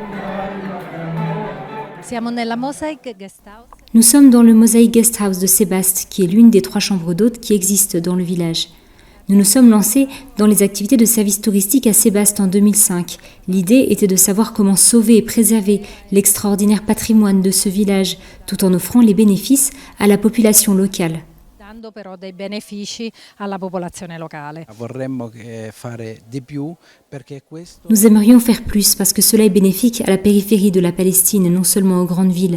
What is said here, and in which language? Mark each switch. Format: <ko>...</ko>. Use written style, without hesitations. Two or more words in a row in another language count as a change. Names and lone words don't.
<fr>Nous sommes dans le Mosaic Guest House de Sébaste, qui est l'une des 3 chambres d'hôtes qui existent dans le village. Nous nous sommes lancés dans les activités de service touristique à Sébaste en 2005. L'idée était de savoir comment sauver et préserver l'extraordinaire patrimoine de ce village, tout en offrant les bénéfices à la population locale.</fr> <it>dando però dei benefici alla popolazione locale.</it> <fr>Nous aimerions faire plus parce que cela est bénéfique à la périphérie de la Palestine et non seulement aux grandes villes.</fr>